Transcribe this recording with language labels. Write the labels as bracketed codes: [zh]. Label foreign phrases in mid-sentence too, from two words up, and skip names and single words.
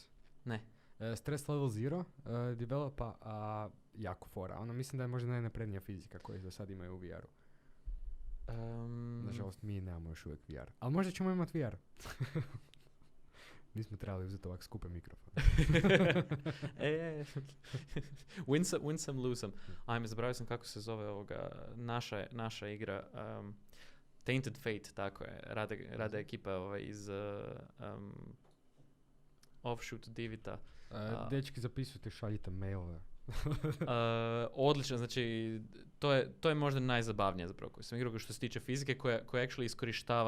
[hr] Ne. Stress Level Zero developa, jako fora. Mislim da je možda najnaprednija fizika koju do sad imaju u VR-u. Nažalost, mi nemamo još uvijek VR. Ali možda ćemo imati VR. Nismo trebali uzeti ovak skupe mikrofon. [en] Win some, lose some. [hr] Ajme, zaboravio sam kako se zove naša igra. Tainted Fate, tako je. Rade ekipa iz Offshoot Divita. Dečki, zapisujte, šaljite mailove. Odlično, znači to je možda najzabavnije zapravo koju sam igrao što se tiče fizike koja actually iskorištava.